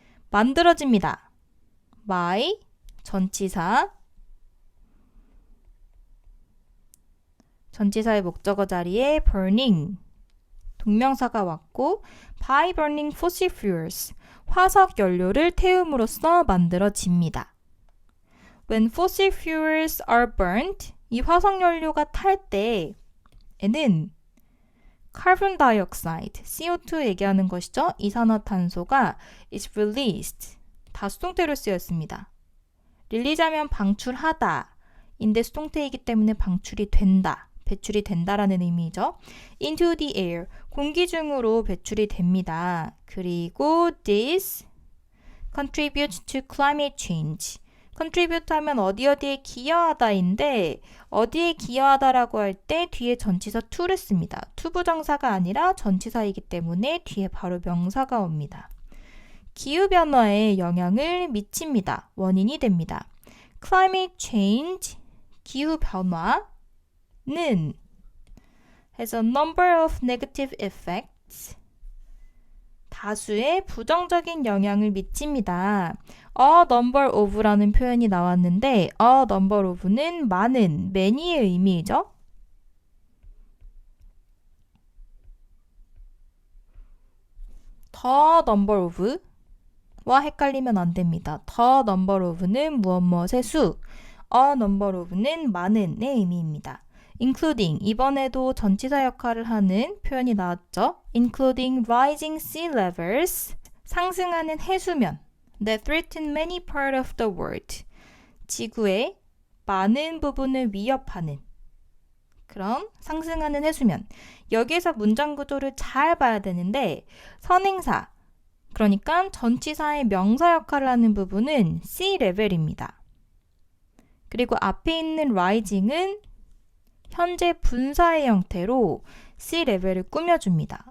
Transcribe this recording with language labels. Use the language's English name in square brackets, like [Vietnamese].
[Korean] 만들어집니다. by, 전치사의 목적어 자리에 burning, 동명사가 왔고 [English] by burning fossil fuels, [Korean] 화석 연료를 태움으로써 만들어집니다. [English] When fossil fuels are burnt, [Korean] 이 화석 연료가 탈 때에는 [English] carbon dioxide, CO2 [Korean] 얘기하는 것이죠. 이산화탄소가 [English] is released, [Korean] 다 수동태로 쓰였습니다. 릴리자면 방출하다 인데 수동태이기 때문에 방출이 된다, 배출이 된다라는 의미죠. [English] into the air, [Korean] 공기 중으로 배출이 됩니다. 그리고 [English] this contributes to climate change. [Korean] contribute 하면 어디에 기여하다인데 어디에 기여하다라고 할 때 뒤에 전치사 to를 씁니다. 투부정사가 아니라 전치사이기 때문에 뒤에 바로 명사가 옵니다. 기후변화에 영향을 미칩니다. 원인이 됩니다. [English] climate change, [Korean] 기후변화는 [English] has a number of negative effects, [Korean] 다수의 부정적인 영향을 미칩니다. a number of라는 표현이 나왔는데 a number of는 많은, many의 의미이죠. the number of 와 헷갈리면 안 됩니다. the number of는 무엇무엇의 수, a number of는 많은의 의미입니다. including, 이번에도 전치사 역할을 하는 표현이 나왔죠. [English] including rising sea levels, [Korean] 상승하는 해수면 [English] that threaten many parts of the world, [Korean] 지구의 많은 부분을 위협하는 그런 상승하는 해수면. 여기에서 문장 구조를 잘 봐야 되는데 선행사, 그러니까 전치사의 명사 역할을 하는 부분은 sea level입니다. 그리고 앞에 있는 rising은 현재 분사의 형태로 sea level을 꾸며줍니다.